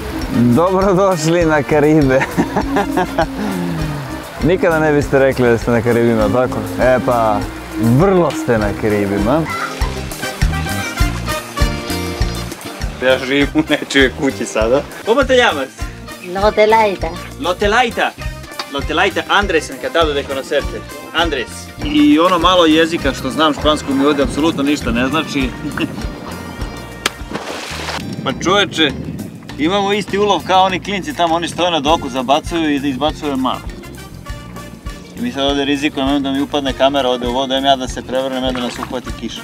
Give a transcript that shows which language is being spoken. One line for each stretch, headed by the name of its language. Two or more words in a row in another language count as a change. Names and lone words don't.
Serbian: Dobrodošli na Karibe. Nikada ne biste rekli da ste na Karibima, tako? E pa, vrlo ste na Karibima. Ja živim u nečijoj kući sada.
Spanish: ¿Cómo te llamas? Lotelaita. Lotelaita. Lotelaita, Andres, encantado de conocerte. Andres.
Serbian: I ono malo jezika što znam, špansku mi ovdje apsolutno ništa ne znači. Pa čoveče, imamo isti ulov kao oni klinci tamo, oni stoje na doku, zabacuju i da izbacuju malo. I mi sad ovdje rizikujemo da mi upadne kamera ovdje u vodu, ja da se prevrnem, da nas uhvati kiša.